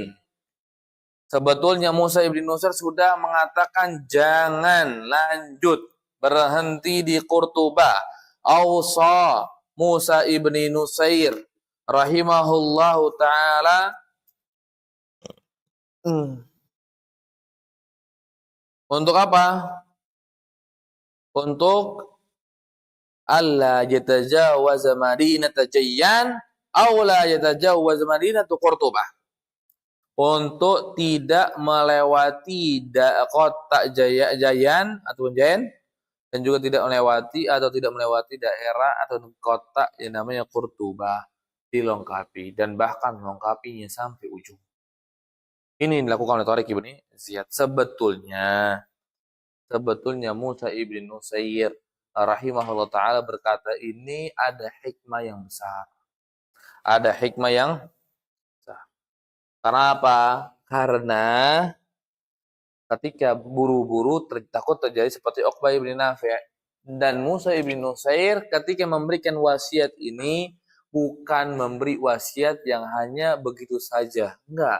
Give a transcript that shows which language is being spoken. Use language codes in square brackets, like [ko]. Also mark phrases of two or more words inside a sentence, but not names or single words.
[id] Sebetulnya Musa Ibn Nusair sudah mengatakan jangan lanjut, berhenti di Kurtuba. [ar] أوصى موسى بن نصير رحمه الله تعالى [id] untuk apa? [ar] Untuk ألا يتجاوز مدينة جيان أو لا يتجاوز مدينة قرطبة. [id] Untuk tidak melewati kota Jayyan ataupun Jayyan, dan juga tidak melewati daerah atau kota yang namanya Qurtubah, dilengkapi dan bahkan melengkapinya sampai ujung. Ini dilakukan oleh Tariq Ibn Ziyad. Sebetulnya Musa Ibn Nusair [ar] رحمه الله تعالى [id] berkata ini ada hikmah yang besar. Ada hikmah yang besar. Karena apa? Karena ketika buru-buru takut terjadi seperti Uqbah ibn Nafi' dan Musa ibn Nusair ketika memberikan wasiat ini bukan memberi wasiat yang hanya begitu saja. Enggak.